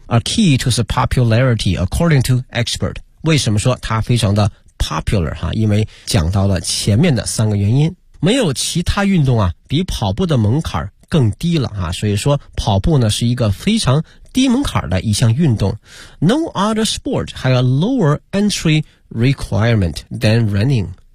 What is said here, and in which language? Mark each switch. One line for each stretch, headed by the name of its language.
English: A key to the popularity according to expert.
Chinese: 为什么说它非常的 popular 哈，因为讲到了前面的三个原因。没有其他运动啊比跑步的门槛更低了啊，所以说跑步呢是一个非常低门槛的一项运动。
English: No other sport have a lower entry requirement than running.